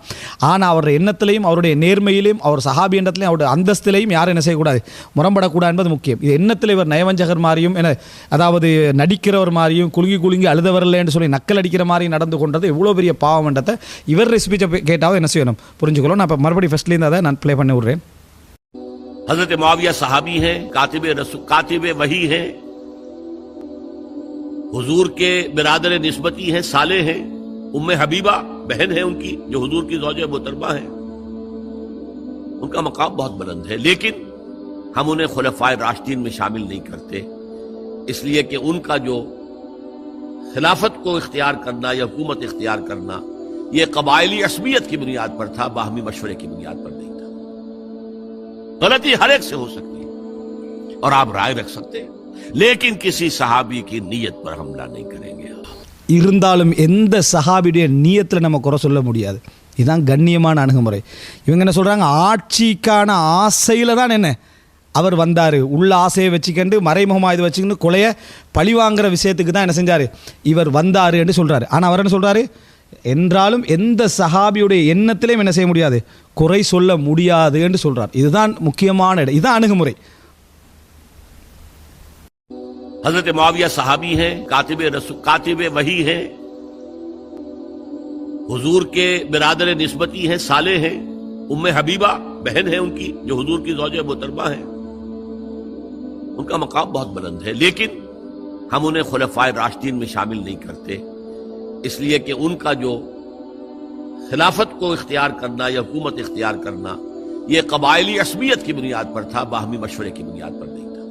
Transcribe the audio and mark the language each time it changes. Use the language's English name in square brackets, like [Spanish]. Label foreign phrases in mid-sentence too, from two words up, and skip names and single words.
[Tamil] ஆனால் அவருடைய எண்ணத்திலையும் அவருடைய நேர்மையிலையும் அவர் சஹாபி எண்ணத்திலையும் அவருடைய அந்தஸ்திலையும் யாரும் என்ன செய்யக்கூடாது, முரம்படக்கூடாது என்பது முக்கியம். இது எண்ணத்தில் இவர் நயவஞ்சகர் மாதிரியும் அதாவது நடிக்கிறவர் மாதிரியும் குலுங்கி அழுதவரில்லை என்று சொல்லி நக்கல் அடிக்கிற மாதிரி நடந்து கொண்டது எவ்வளோ பெரிய பாவம்ன்றதை இவர் ஸ்பீச்சை கேட்டாவது என்ன செய்யணும், புரிஞ்சுக்கணும். நான் இப்போ மறுபடியும் ஃபர்ஸ்ட்லேருந்து அதை நான் ப்ளே பண்ணி விட்றேன். [Hindi] हज़रत मुआविया सहाबी हैं, कातिब वही हैं, हुजूर के बिरादर निस्बती हैं, साले हैं. उम्मे हबीबा बहन है उनकी, जो हुजूर की ज़ौजा मुहतरमा है. उनका मकाम बहुत बुलंद है, लेकिन हम उन्हें खुलफाए राशिदीन में शामिल नहीं करते. इसलिए कि उनका जो खिलाफत को इख्तियार करना या हुकूमत इख्तियार करना ये कबायली असबियत की बुनियाद पर था, बाहमी मशवरे की बुनियाद पर नहीं था. गलती हर एक से हो सकती है और आप राय रख सकते हैं, लेकिन किसी सहाबी की नीयत पर हमला नहीं करेंगे. [Tamil] இருந்தாலும் எந்த சஹாபியுடைய நியத்தில் நம்ம குறை சொல்ல முடியாது. இதுதான் கண்ணியமான அணுகுமுறை. இவங்க என்ன சொல்கிறாங்க, ஆட்சிக்கான ஆசையில் தான் என்ன அவர் வந்தார், உள்ள ஆசையை வச்சுக்கண்டு மறைமுகமாக இது வச்சுக்கிட்டு கொலையை பழிவாங்கிற விஷயத்துக்கு தான் என்ன செஞ்சார், இவர் வந்தார் என்று சொல்கிறாரு. ஆனால் அவர் என்ன சொல்கிறாரு, என்றாலும் எந்த சஹாபியுடைய எண்ணத்திலையும் என்ன செய்ய முடியாது, குறை சொல்ல முடியாது என்று சொல்றார். இதுதான் முக்கியமான இடம், இதுதான் அணுகுமுறை. [Hindi] हजरत मुआविया सहाबी हैं, कातिब वही हैं, हुजूर के बिरादर निस्बती हैं, साले हैं, उम्मे हबीबा बहन है उनकी जो हुजूर की ज़ौजे मोहतरमा है, उनका मकाम बहुत बुलंद है, लेकिन हम उन्हें खुलफाए राशिदीन में शामिल नहीं करते, इसलिए कि उनका जो खिलाफत को इख्तियार करना या हुकूमत इख्तियार करना ये कबायली असमियत की बुनियाद पर था, बाहमी मशवरे की बुनियाद पर नहीं था।